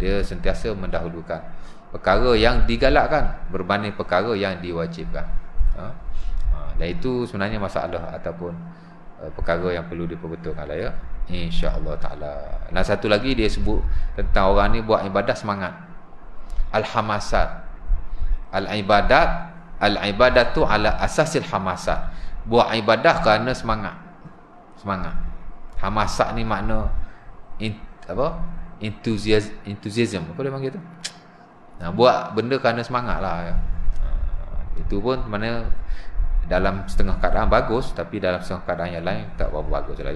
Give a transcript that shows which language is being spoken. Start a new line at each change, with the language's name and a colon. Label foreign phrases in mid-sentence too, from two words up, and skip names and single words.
Malay: Dia sentiasa mendahulukan perkara yang digalakkan berbanding perkara yang diwajibkan. Dan itu sebenarnya masalah ataupun perkara yang perlu diperbetulkan lah ya,
Arabic: insya-Allah taala.
Malay: Dan satu lagi dia sebut tentang orang ni buat ibadah semangat. Al-hamasat.
Arabic: Al-ibadatu ala asasil hamasat.
Malay: Buat ibadah kerana semangat. Hamasat ni makna enthusiasm. Apa dia panggil tu? Buat benda kerana semangat lah ya. Itu pun mana dalam setengah keadaan bagus, tapi dalam setengah keadaan yang lain tak berapa bagus lah ya.